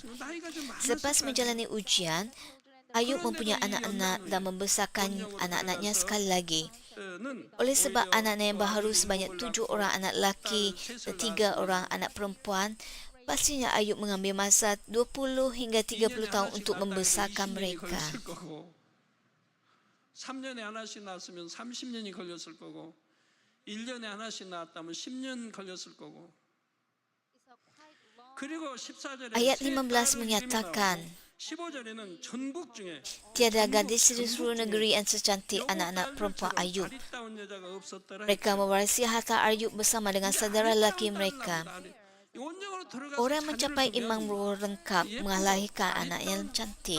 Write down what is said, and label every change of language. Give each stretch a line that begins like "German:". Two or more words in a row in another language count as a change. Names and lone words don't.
Malay: Selepas menjalani ujian, Ayub mempunyai anak-anak dan membesarkan anak-anaknya sekali lagi. Oleh sebab anak-anak yang baharu sebanyak 7 orang anak laki dan 3 orang anak perempuan, pastinya Ayub mengambil masa 20 hingga 30 tahun untuk membesarkan mereka.
Korean: 3년에 하나씩 낳았으면 30년이 걸렸을 거고 1년에 하나씩 낳았다면 10년 걸렸을 거고. 그리고 14절에
Malay: Ayat 15 menyatakan tiada gadis di seluruh negeri yang secantik anak-anak perempuan Ayub. Mereka mewarisi harta Ayub bersama dengan saudara lelaki mereka. Orang mencapai imam roh lengkap melahirkan anak yang cantik.